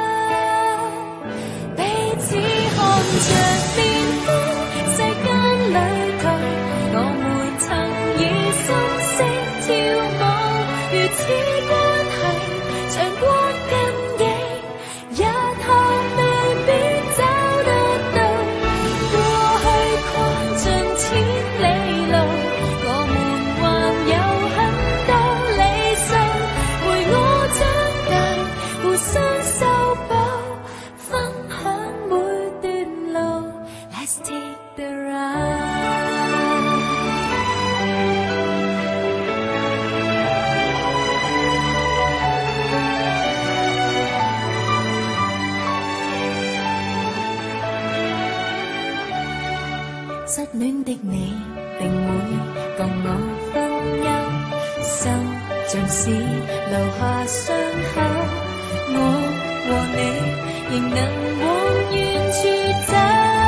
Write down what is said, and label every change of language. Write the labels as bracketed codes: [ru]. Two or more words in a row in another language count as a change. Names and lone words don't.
[yue] 只看着變空世間裏頭，我們曾以心聲跳舞，如此關係像光跟影，日後未必找得到。過去跨盡千里路，我們還有很多理想，陪我長大，互相修補。 [en] Take the ride， [yue] 失戀的你定會共我分憂，心像是留下傷口，我和你仍能往遠處走。